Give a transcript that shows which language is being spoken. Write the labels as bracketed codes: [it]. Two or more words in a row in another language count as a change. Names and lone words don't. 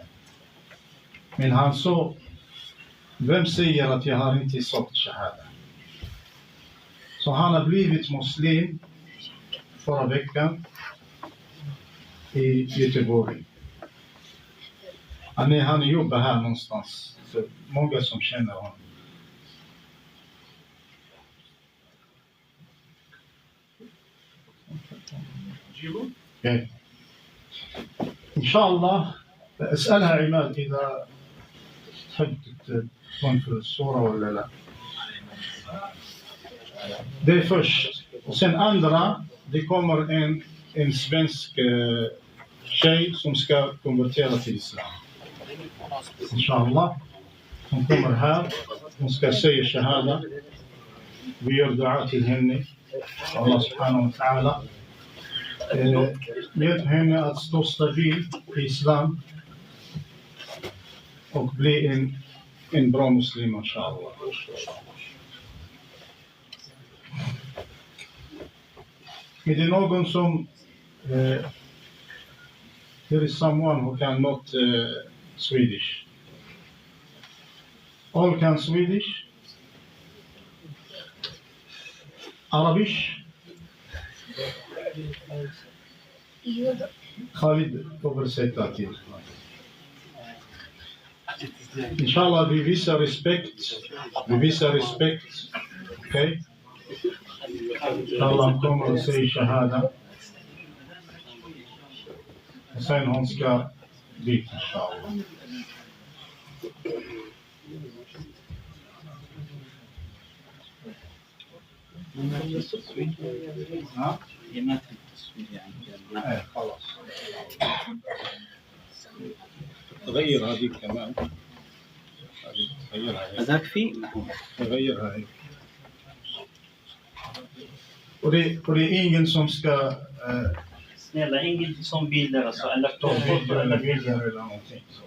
[sv] Men han sa, vem säger att jag har inte sagt shahada? Så han har blivit muslim förra veckan i Göteborg. Han jobbar här någonstans. Så många som känner honom. Okay. [ar] إن شاء الله أسألها عماد إذا تحب تكون في الصورة ولا لا. [sv] Det är först. Och sen andra, det kommer en svensk tjej som ska konvertera till islam. Inshallah. Hon kommer här. Hon ska säga shahada. Vi gör dua till henne. [ar] الله سبحانه وتعالى. [sv] Hjälp henne att stå stabil i islam. Och bli en bra muslim, inshallah. Är det någon som [en] there is someone who cannot Swedish? All can Swedish? Arabish? [sv] Khalid översätta till. Inshallah, vi visar respekt. Okej? Inshallah kommer att säga shahada. Och sen hon ska dit, inshallah. [ar] ها؟ خلاص. غير هذه كمان. هذاك في غيرها هيك. [sv] Och det är ingen som ska snälla, ingen som bilder alltså, eller ta bilder eller någonting.